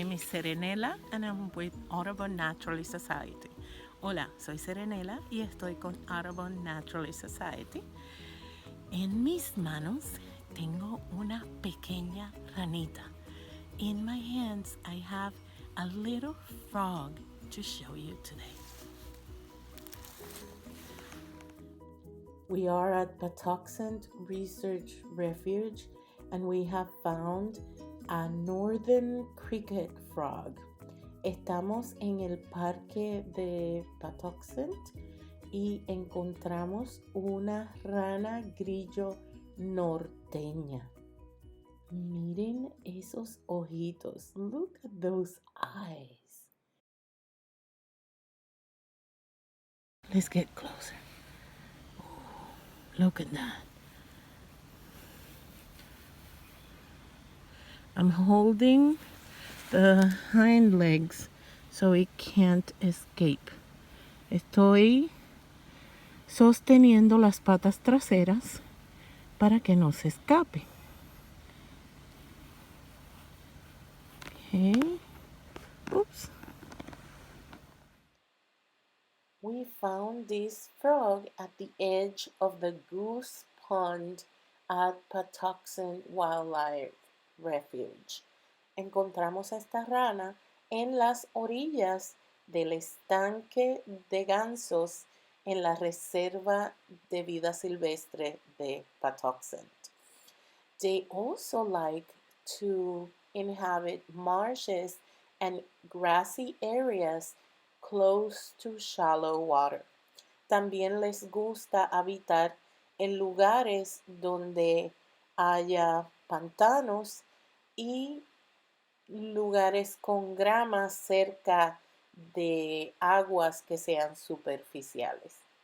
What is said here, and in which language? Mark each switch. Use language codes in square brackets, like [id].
[en] Serenella and I'm with Audubon Naturalist Society. [es] Hola, soy Serenella y estoy con Audubon Naturalist Society. En mis manos tengo una pequeña ranita. [en] In my hands I have a little frog to show you today. We are at Patuxent Research Refuge and we have found a northern cricket frog. [es] Estamos en el parque de Patuxent y encontramos una rana grillo norteña. Miren esos ojitos. [en] Look at those eyes. Let's get closer. Look at that. I'm holding the hind legs so it can't escape. [es] Estoy sosteniendo las patas traseras para que no se escape. [en] Okay. Oops. We found this frog at the edge of the Goose Pond at Patuxent Wildlife Refuge. [es] Encontramos a esta rana en las orillas del estanque de gansos en la Reserva de Vida Silvestre de Patuxent. [en] They also like to inhabit marshes and grassy areas close to shallow water. [es] También les gusta habitar en lugares donde haya pantanos y lugares con grama cerca de aguas que sean superficiales.